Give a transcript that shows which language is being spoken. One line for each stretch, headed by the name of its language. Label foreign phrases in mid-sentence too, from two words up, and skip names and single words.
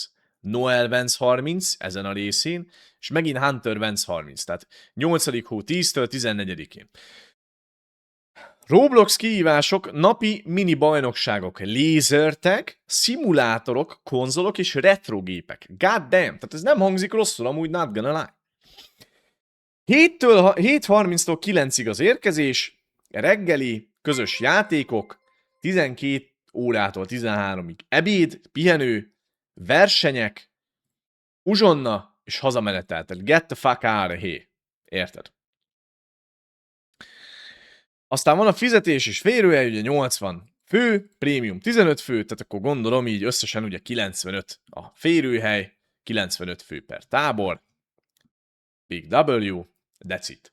Hungarian: Noel Vance 30 ezen a részén, és megint Hunter Vance 30. Tehát 8. hó 10-től 14-én. Roblox kihívások, napi mini bajnokságok, lasertag, szimulátorok, konzolok és retrogépek.
English: God damn,
Hungarian: tehát ez nem hangzik rosszul, amúgy
English: not gonna lie.
Hungarian: 7:30-tól 9-ig az érkezés, reggeli, közös játékok, 12 órától 13-ig ebéd, pihenő, versenyek, uzsonna és hazamenetel.
English: Tehát get the fuck out of here.
Hungarian: Érted? Aztán van a fizetés és férőhely, ugye 80 fő, prémium 15 fő, tehát akkor gondolom így összesen ugye 95 a férőhely, 95 fő per tábor,
English: Big W, that's it.